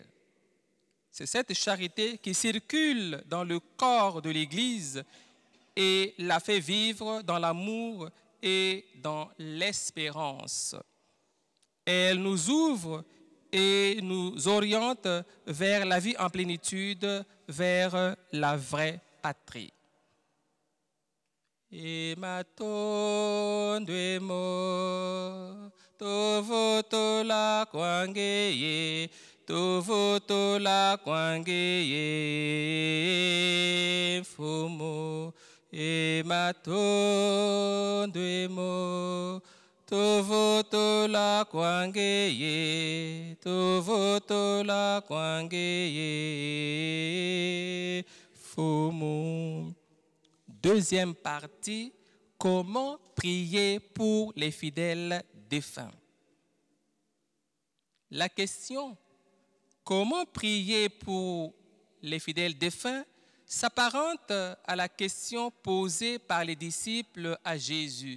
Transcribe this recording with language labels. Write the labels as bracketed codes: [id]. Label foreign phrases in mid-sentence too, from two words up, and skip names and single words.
[fr] C'est cette charité qui circule dans le corps de l'Église et la fait vivre dans l'amour et dans l'espérance. Elle nous ouvre et nous oriente vers la vie en plénitude, vers la vraie patrie. [kg] Ematondwemo tovotola kwangeye tovotola kwangeye fumo ematondwemo tovotola kwangeye tovotola kwangeye fumo. [fr] Deuxième partie, comment prier pour les fidèles défunts. La question, comment prier pour les fidèles défunts, s'apparente à la question posée par les disciples à Jésus.